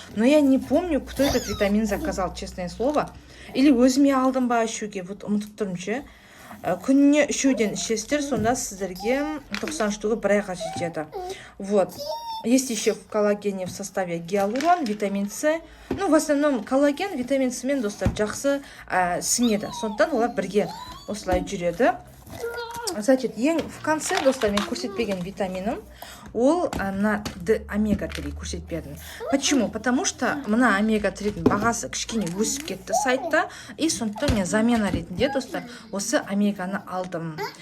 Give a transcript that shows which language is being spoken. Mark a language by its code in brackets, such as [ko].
[ru] Но я не помню, кто этот витамин заказал, честное слово. [kk] Или өзіме алдым ба ішуге, вот ұмытып тұрмын ше. Күніне үшеуден ішесіздер, сонда сіздерге 90 штугы бір айға жетеді. [ru] Вот. Есть еще в коллагене в составе гиалурон, витамин С. Ну, в основном коллаген, витамин С мен, достар, [kk] жақсы сіңеді. Сондықтан олар бірге осылай жүреді. [ru] Значит, в конце, [kk] достар, мен көрсетпеген витаминым, ол омега-3 көрсетпедім. [ru] Почему? Потому что [kk] мына омега-3-дің бағасы кішкене өсіп кетті сайтта, и сондықтан мен замена ретінде, достар, осы омеганы алдым.